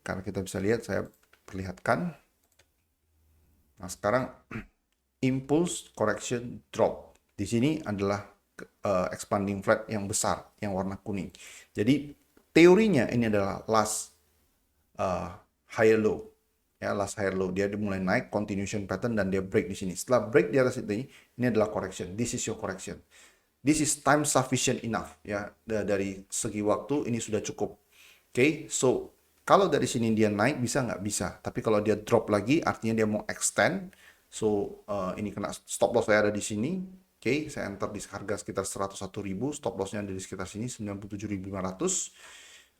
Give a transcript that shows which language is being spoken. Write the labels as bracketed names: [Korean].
[Indonesian] Karena kita bisa lihat, saya perlihatkan. Nah, sekarang impulse correction drop. Di sini adalah expanding flat yang besar, yang warna kuning. Jadi teorinya ini adalah last higher low. Ya, last higher low. Dia mulai naik, continuation pattern, dan dia break di sini. Setelah break di atas ini adalah correction. [English] This is your correction. This is time sufficient enough. [Indonesian] Ya, dari segi waktu ini sudah cukup. Oke, so kalau dari sini dia naik bisa nggak? Bisa. Tapi kalau dia drop lagi, artinya dia mau extend. So, ini kena stop loss saya ada di sini. Oke, saya enter di harga sekitar 101.000. Stop lossnya ada di sekitar sini, 97.500.